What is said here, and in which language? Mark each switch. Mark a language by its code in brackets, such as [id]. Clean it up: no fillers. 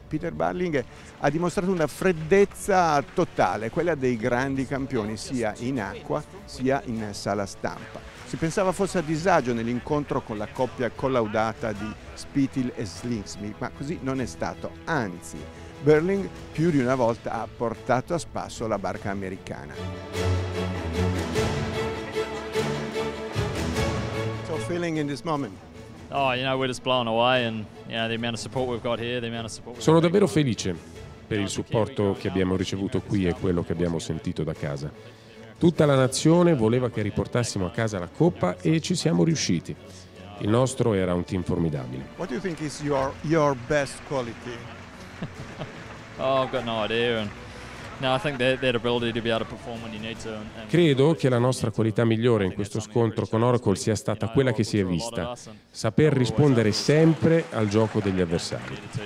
[it] Peter Burling ha dimostrato una freddezza totale, quella dei grandi campioni sia in acqua sia in sala stampa. Si pensava fosse a disagio nell'incontro con la coppia collaudata di Spithill e Slingsby, ma così non è stato, anzi Burling più di una volta ha portato a spasso la barca americana. [en] So feeling in this moment? Oh, we're just blown away and the amount of support we've got here, the amount of support. [it] Sono davvero felice per il supporto che abbiamo ricevuto qui e quello che abbiamo sentito da casa. Tutta la nazione voleva che riportassimo a casa la coppa e ci siamo riusciti. Il nostro era un team formidabile. [en] What do you think is your best quality? Oh, I've got no idea. No, I think that ability to be able to perform when you need to. [it] Credo che la nostra qualità migliore in questo scontro con Oracle sia stata quella che si è vista: saper rispondere sempre al gioco degli avversari.